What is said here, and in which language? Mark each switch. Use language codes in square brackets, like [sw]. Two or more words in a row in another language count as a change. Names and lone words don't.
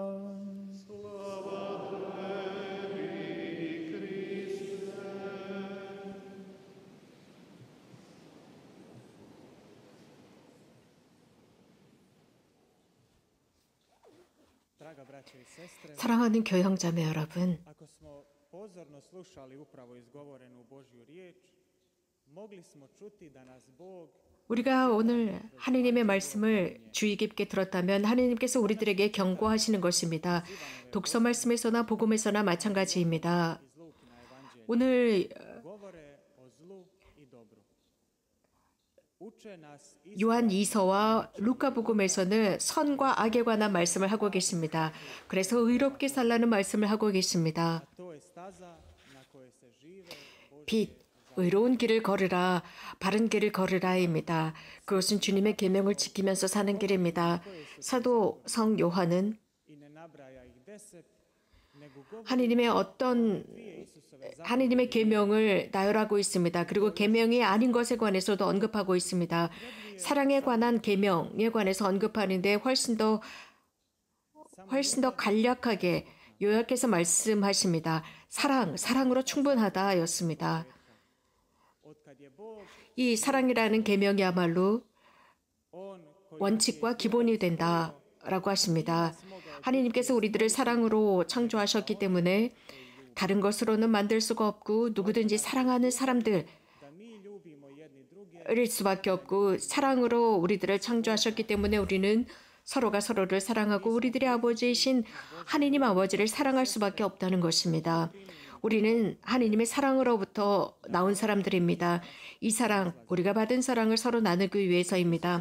[hr] Slava tebi, Kriste. Draga braćo i sestre, [ko] 사랑하는 교형자매 여러분, [hr] ako smo pozorno slušali upravo izgovorenu Božju riječ, mogli smo čuti da nas Bog [ko] 우리가 오늘 하느님의 말씀을 주의 깊게 들었다면 하느님께서 우리들에게 경고하시는 것입니다. 독서 말씀에서나 복음에서나 마찬가지입니다. [hr] iz Lukina evanđelja [ko] 오늘 [hr] govore o zlu i dobru. Uče nas [ko] 요한 2서와 루카 복음에서는 선과 악에 관한 말씀을 하고 계십니다. 그래서 의롭게 살라는 말씀을 하고 계십니다. [hr] to je staza na kojoj se žive [ko] 빛, 의로운 길을 걸으라, 바른 길을 걸으라입니다. 그것은 주님의 계명을 지키면서 사는 길입니다. 사도 성 요한은 [hr] i ne nabraja ih 10, nego govori [ko] 하느님의 계명을 나열하고 있습니다. 그리고 계명이 아닌 것에 관해서도 언급하고 있습니다. 사랑에 관한 계명에 관해서 언급하는데 훨씬 더 간략하게 요약해서 말씀하십니다. 사랑으로 충분하다였습니다. [hr] otkad je Bog, [ko] 이 사랑이라는 계명이야말로 [hr] on koji [ko] 원칙과 기본이 된다라고 하십니다. 하느님께서 우리들을 사랑으로 창조하셨기 때문에 다른 것으로는 만들 수가 없고 누구든지 사랑하는 사람들일 [hr] da mi ljubimo jedni druge, [ko] 수밖에 없고 사랑으로 우리들을 창조하셨기 때문에 우리는 서로가 서로를 사랑하고 우리들의 아버지이신 하느님 아버지를 사랑할 수밖에 없다는 것입니다. 우리는 하느님의 사랑으로부터 나온 사람들입니다. 이 사랑, 우리가 받은 사랑을 서로 나누기 위해서입니다.